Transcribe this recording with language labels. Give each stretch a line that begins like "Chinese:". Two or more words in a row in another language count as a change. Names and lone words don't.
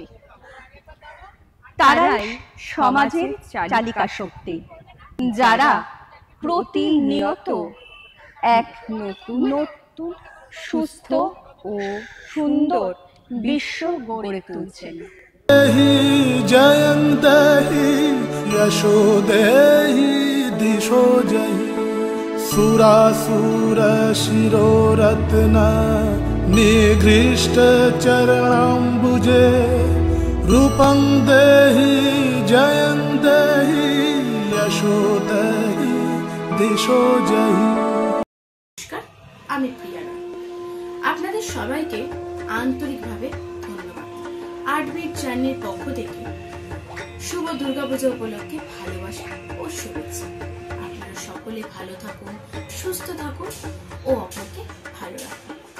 Bangla: তারাই সমাজের চালিকা শক্তি, যারা প্রতিনিয়ত এক নতুন সুস্থ ও সুন্দর বিশ্ব গড়ে তুলছেন।
Sanskrit: जयन्ती यशो देहि दिशो जयि सुरासुर शिरोरत्न निगृष्ट चरणाम्बुजे रूपं देहि जयन्ती यशो देहि दिशो जयि।
Bangla: নমস্কার, আমি প্রিয়া রায়। আপনাদের সবাইকে আন্তরিকভাবে ধন্যবাদ। আর্টবিট জার্নির পক্ষ থেকে শুভ দুর্গাপূজা উপলক্ষে ভালোবাসা ও শুভেচ্ছা। আপনারা সকলে ভালো থাকুন, সুস্থ থাকুন ও অপরকে ভালো রাখুন।